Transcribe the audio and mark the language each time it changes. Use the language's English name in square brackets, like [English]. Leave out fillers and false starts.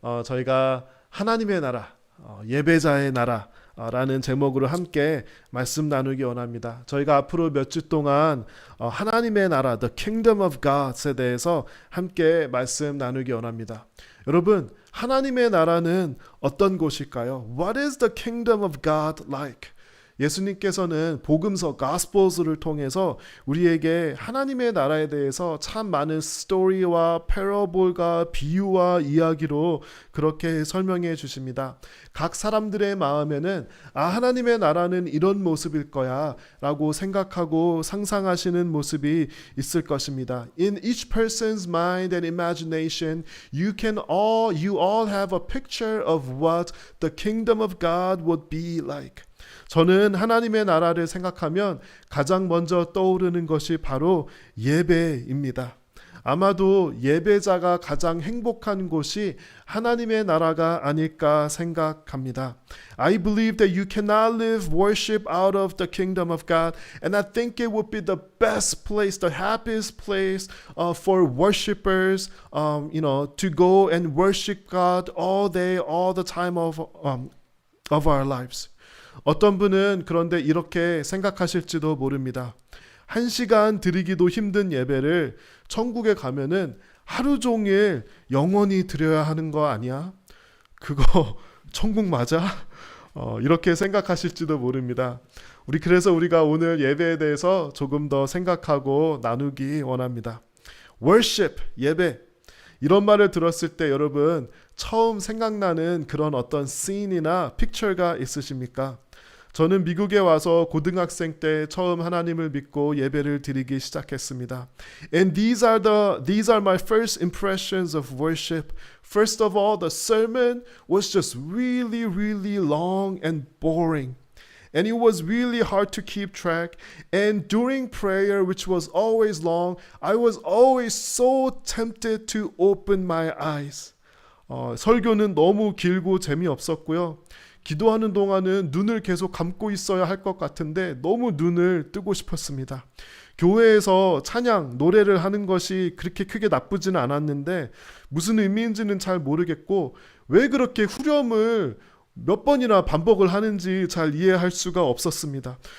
[Korean] 저희가 하나님의 나라, 예배자의 나라 라는 제목으로 함께 말씀 나누기 원합니다. 저희가 앞으로 몇 주 동안 하나님의 나라, [English] The Kingdom of God [Korean] 에 대해서 함께 말씀 나누기 원합니다. 여러분, 하나님의 나라는 어떤 곳일까요? [English] What is the Kingdom of God like? [Korean] 예수님께서는 복음서 Gospels를 통해서 우리에게 하나님의 나라에 대해서 참 많은 스토리와 패러볼과 비유와 이야기로 그렇게 설명해 주십니다. 각 사람들의 마음에는 하나님의 나라는 이런 모습일 거야 라고 생각하고 상상하시는 모습이 있을 것입니다. [English] In each person's mind and imagination, you all have a picture of what the kingdom of God would be like. [Korean] 저는 하나님의 나라를 생각하면 가장 먼저 떠오르는 것이 바로 예배입니다. 아마도 예배자가 가장 행복한 곳이 하나님의 나라가 아닐까 생각합니다. [English] I believe that you cannot live worship out of the kingdom of God, and I think it would be the best place, the happiest place for worshipers, to go and worship God all day, all the time of our lives. [Korean] 어떤 분은 그런데 이렇게 생각하실지도 모릅니다. 1시간 드리기도 힘든 예배를 천국에 가면은 하루 종일 영원히 드려야 하는 거 아니야? 그거 천국 맞아? 이렇게 생각하실지도 모릅니다. 그래서 우리가 오늘 예배에 대해서 조금 더 생각하고 나누기 원합니다. [English] Worship, [Korean] 예배. 이런 말을 들었을 때 여러분 처음 생각나는 그런 어떤 씬이나 픽처가 있으십니까? 저는 미국에 와서 고등학생 때 처음 하나님을 믿고 예배를 드리기 시작했습니다. [English] And these are my first impressions of worship. First of all, the sermon was just really, really long and boring. And it was really hard to keep track. And during prayer, which was always long, I was always so tempted to open my eyes. [Korean] 설교는 너무 길고 재미없었고요. 기도하는 동안은 눈을 계속 감고 있어야 할 것 같은데 너무 눈을 뜨고 싶었습니다. 교회에서 찬양, 노래를 하는 것이 그렇게 크게 나쁘지는 않았는데 무슨 의미인지는 잘 모르겠고 왜 그렇게 후렴을 몇 번이나 반복을 하는지 잘 이해할 수가 없었습니다.